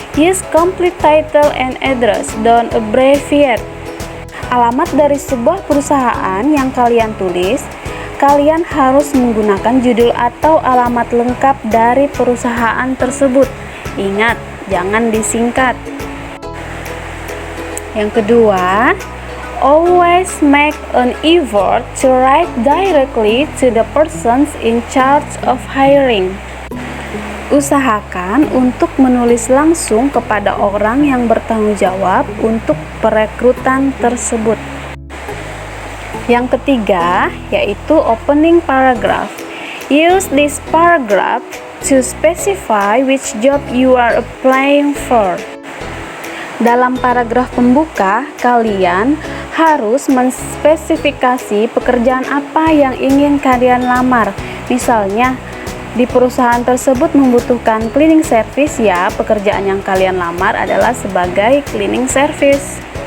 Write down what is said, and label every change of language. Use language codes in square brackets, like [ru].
[en] Use complete title and address, don't abbreviate. [id] Alamat dari sebuah perusahaan yang kalian tulis, kalian harus menggunakan judul atau alamat lengkap dari perusahaan tersebut. Ingat, jangan disingkat. Yang kedua, [en] always make an effort to write directly to the persons in charge of hiring. [id] Usahakan untuk menulis langsung kepada orang yang bertanggung jawab untuk perekrutan tersebut. Yang ketiga yaitu opening paragraph. [en] Use this paragraph to specify which job you are applying for. [id] Dalam paragraf pembuka, kalian harus menspesifikasi pekerjaan apa yang ingin kalian lamar. Misalnya, di perusahaan tersebut membutuhkan cleaning service, ya pekerjaan yang kalian lamar adalah sebagai cleaning service.